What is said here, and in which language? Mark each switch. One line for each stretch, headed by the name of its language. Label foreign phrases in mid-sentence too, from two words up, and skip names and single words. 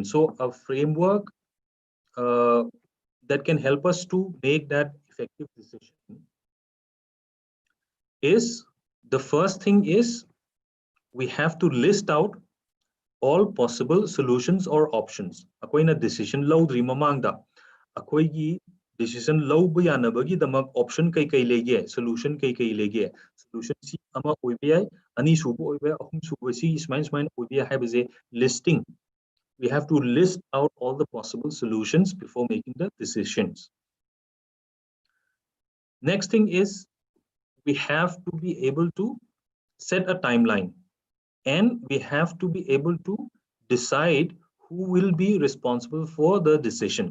English: So a framework that can help us to make that effective decision is, the first thing is we have to list out all possible solutions or options.
Manipuri: Akoina decision low mamangda akoigi decision low buyanabagi damak option kai lege, solution kai lege, solution si ama oibe ani subu oibe ahum subu si ismain oibe habaze listing.
English: We have to list out all the possible solutions before making the decisions. Next thing is we have to be able to set a timeline, and we have to be able to decide who will be responsible for the decision.